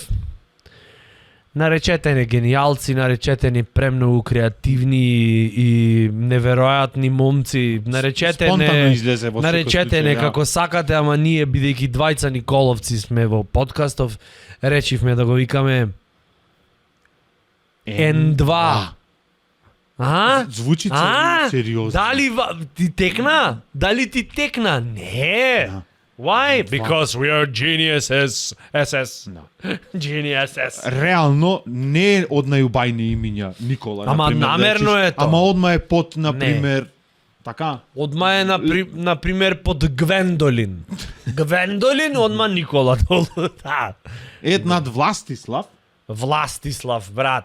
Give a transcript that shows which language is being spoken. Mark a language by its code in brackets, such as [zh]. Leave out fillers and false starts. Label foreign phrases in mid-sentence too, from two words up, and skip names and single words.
[mk] Наречете не гениалци, наречете ни премногу креативни и неверојатни момци, наречете не како сакате, ама ние бидејќи двајца Николовци сме во подкастов, решивме да го викаме N2. Звучи сериозно. Дали ти текна? Не. [en] Why? Because we are geniuses. SS. Geniuses. [mk] Реално не е од најубајни имиња Никола. Ама намерно е тоа. Ама одма е под, например, така? Одма е, например, под Гвендолин. Гвендолин, одма Никола долу. Над Властислав, брат.